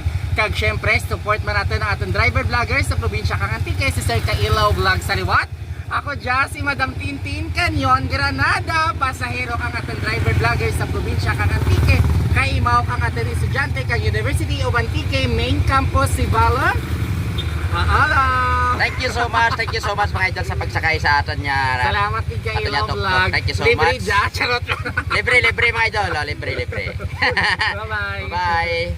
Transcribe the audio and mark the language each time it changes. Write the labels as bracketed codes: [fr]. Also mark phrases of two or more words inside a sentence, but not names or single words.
[krj] Kag syempre support man natin ang aton [en] driver vlogger [krj] sa probinsya kang Antique, si Sir Kailaw Vlog sa liwat. Ako dyan si Madam Tintin Canyon Granada, pasahero kang aton [en] driver vlogger [krj] sa probinsya kang Antique. Kaimaw kang aton estudyante kang University of Antique main campus, si Balam. Paalam! [en] Thank you so much [krj] mga idol sa pagsakay sa aton niya. Salamat kay Kailaw Aton Vlog. [en] thank you so [krj] Libre [en] much. [krj] dyan, charot. Libre mga idol, libre. [en] Bye-bye. Bye.